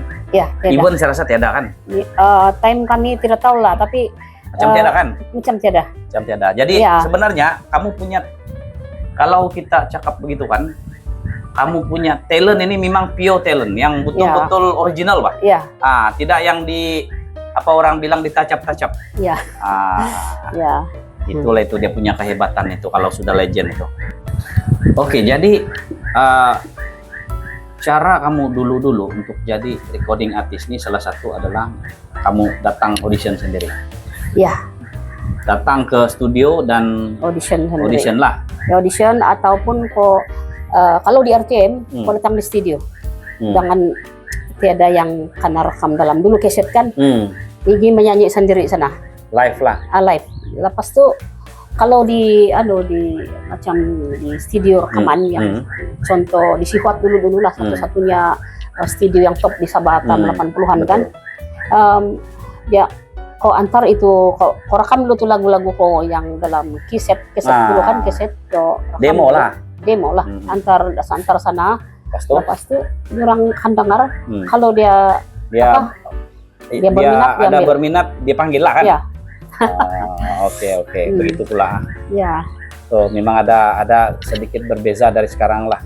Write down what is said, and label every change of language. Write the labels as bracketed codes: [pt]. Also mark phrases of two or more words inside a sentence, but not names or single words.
[ms] Ya, Even saya rasa tiada kan. Time kami tidak tahu lah, tapi Macam tiada kan? macam tiada. Macam tiada. Jadi sebenarnya kamu punya, kalau kita cakap begitu kan, kamu punya talent ini memang [en] pure talent [ms] yang betul-betul original, Pak. Iya. Tidak yang apa orang bilang ditacap-tacap. Iya. Ya. Itulah itu dia punya kehebatan itu kalau sudah legend itu. Oke, jadi cara kamu dulu untuk jadi [en] recording artist [ms] ini salah satu adalah kamu datang audition sendiri. Ya. Datang ke studio dan Audition sendiri. audition lah. Ya, audition ataupun kalau di RTM kau datang di studio. Jangan tiada yang kena rekam dalam dulu keset kan. Pergi menyanyi sendiri sana. Live lah. Live. Lepas tu kalau di macam di studio rekaman yang contoh di Sihuat dulu lah satu-satunya studio yang top di Sabah 80-an kan. Ya kau antar itu kau rekam dulu tuh lagu-lagu kau yang dalam keset dulu kan, keset demo lah. Antar sana. Lepas tu orang kan dengar kalau dia berminat dia panggil lah kan. Ya. Oke, begitu pula. Ya. So memang ada sedikit berbeza dari sekarang lah.